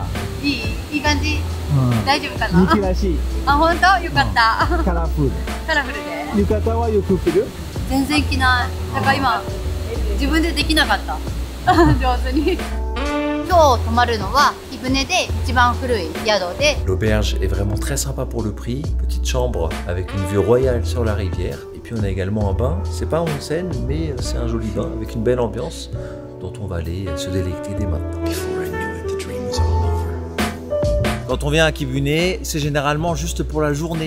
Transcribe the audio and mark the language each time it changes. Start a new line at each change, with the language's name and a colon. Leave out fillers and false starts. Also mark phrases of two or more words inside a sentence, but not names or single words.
Japanese: いい感じ。大丈夫かな。雪らしい。あ、本当？よかった。カラフル。カラフルで。浴衣はよく着る？全然着ない。だから今自分でできなかった。上手に。今日泊まるのは貴船で一番古い宿で。
French: L'auberge est vraiment très sympa pour le prix. Petite chambre avec une vue royale sur la rivière. Et puis on a également un bain. C'est pas un onsen, mais c'est un joli bain avec une belle ambiance dont on va aller se délecter dès maintenant. Quand on vient à Kibune, c'est généralement juste pour la journée.